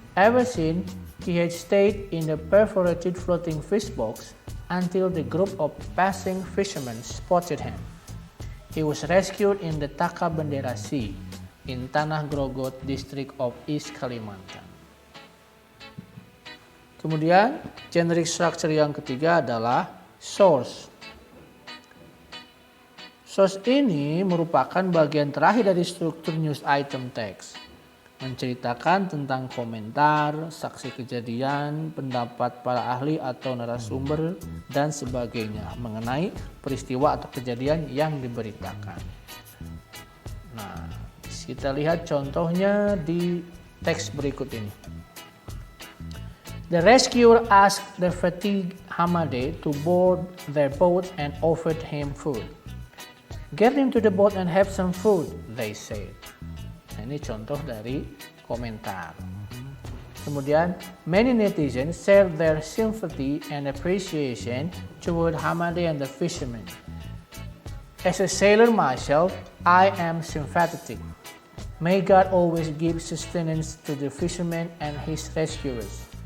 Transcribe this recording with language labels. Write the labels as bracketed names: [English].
[English] Ever since, he had stayed in the perforated floating fish box until the group of passing fishermen spotted him. He was rescued in the Taka Bendera Sea in Tanah Grogot, district of East Kalimantan. [Indonesian] Kemudian, generic structure yang ketiga adalah source. Source ini merupakan bagian terakhir dari struktur news item text, menceritakan tentang komentar, saksi kejadian, pendapat para ahli atau narasumber, dan sebagainya mengenai peristiwa atau kejadian yang diberitakan. Nah, kita lihat contohnya di teks berikut ini. [English] The rescuer asked the fatigued Hamade to board their boat and offered him food. Get him to the boat and have some food, they said. [Indonesian] Nah, ini contoh dari komentar. [English] Kemudian, many netizens shared their sympathy and appreciation toward Hamade and the fishermen. As a sailor myself, I am sympathetic. May God always give sustenance to the fisherman and his rescuers.